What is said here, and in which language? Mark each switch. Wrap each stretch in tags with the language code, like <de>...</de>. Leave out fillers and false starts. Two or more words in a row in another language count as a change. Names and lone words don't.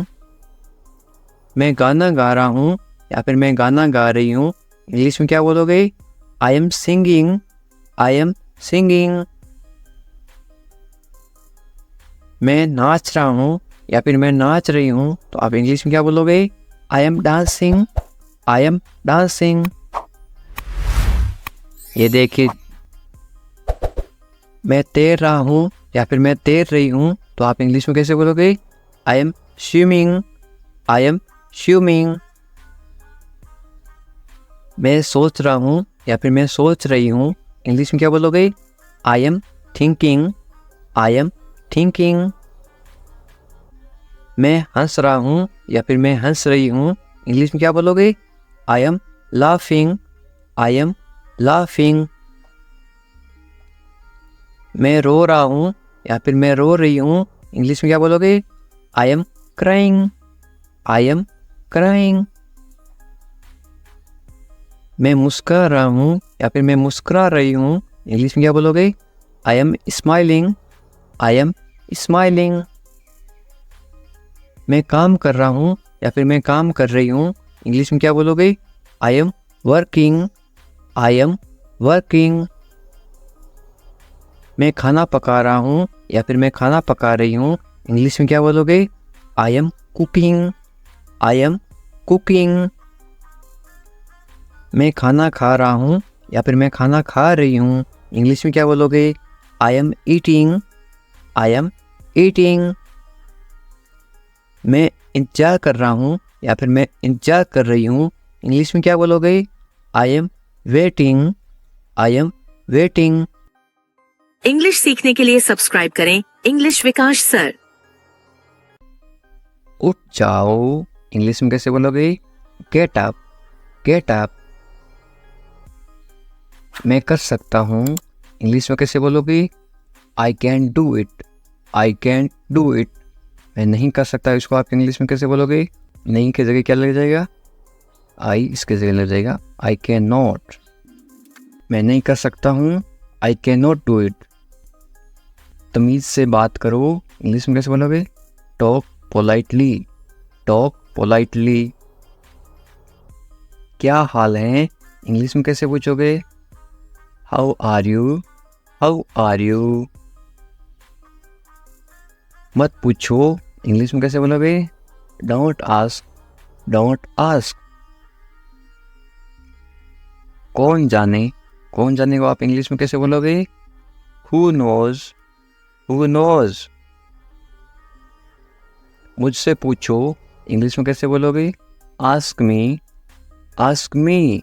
<hi>मैं गाना गा रहा हूँ या फिर मैं गाना गा रही हूँ, इंग्लिश में क्या बोलोगे?</hi> <en>I am singing. I am singing.</en> <hi>मैं नाच रहा हूँ या फिर मैं नाच रही हूँ, तो आप इंग्लिश में क्या बोलोगे?</hi> <en>I am dancing. I am dancing.</en> <hi>ये देखिए, मैं तैर रहा हूँ या फिर मैं तैर रही हूँ, तो आप इंग्लिश में कैसे बोलोगे?</hi> <en>I am swimming. I am swimming.</en> <hi>मैं सोच रहा हूँ या फिर मैं सोच रही हूँ, इंग्लिश में क्या बोलोगे?</hi> <en>I am thinking. I am thinking.</en> <hi>मैं हंस रहा हूँ या फिर मैं हंस रही हूँ, इंग्लिश में क्या बोलोगे?</hi> <en>I am laughing. I am laughing.</en> <hi>मैं रो रहा हूँ या फिर मैं रो रही हूँ, इंग्लिश में क्या बोलोगे?</hi> <en>I am crying. I am crying.</en> <hi>मैं मुस्कुरा रहा हूँ या फिर मैं मुस्कुरा रही हूँ, इंग्लिश में क्या बोलोगे?</hi> <en>I am smiling. I am smiling.</en> <hi>मैं काम कर रहा हूँ या फिर मैं काम कर रही हूँ, इंग्लिश में क्या बोलोगे?</hi> <en>I am working. I am working.</en> <hi>मैं खाना पका रहा हूँ या फिर मैं खाना पका रही हूँ, इंग्लिश में क्या बोलोगे?</hi> <en>I am cooking. I am cooking.</en> <hi>मैं खाना खा रहा हूँ या फिर मैं खाना खा रही हूँ, इंग्लिश में क्या बोलोगे?</hi> <en>I am eating, I am eating.</en> <hi>मैं इंतजार कर रहा हूँ या फिर मैं इंतजार कर रही हूँ, इंग्लिश में क्या बोलोगे?</hi> <en>I am waiting, I am waiting.</en> <hi>इंग्लिश सीखने के लिए सब्सक्राइब करें इंग्लिश विकास सर। उठ जाओ, इंग्लिश में कैसे बोलोगे?</hi> <en>Get up, get up.</en> <hi>मैं कर सकता हूँ, इंग्लिश में कैसे बोलोगे?</hi> <en>I can do it, I can do it.</en> <hi>मैं नहीं कर सकता, इसको आप इंग्लिश में कैसे बोलोगे? नहीं की जगह क्या लग जाएगा? आई इसके जगह लग जाएगा</hi> <en>I cannot.</en> <hi>मैं नहीं कर सकता हूँ,</hi> <en>I cannot do it.</en> <hi>तमीज़ से बात करो, इंग्लिश में कैसे बोलोगे?</hi> <en>Talk politely, talk politely.</en> <hi>क्या हाल है, इंग्लिश में कैसे पूछोगे?</hi> <en>How are you, how are you.</en> <hi>मत पूछो, इंग्लिश में कैसे बोलोगे?</hi> <en>Don't ask, don't ask.</en> <hi>कौन जाने, कौन जाने को आप इंग्लिश में कैसे बोलोगे?</hi> <en>Who knows, who knows.</en> <hi>मुझसे पूछो, इंग्लिश में कैसे बोलोगे?</hi> <en>Ask me, ask me.</en>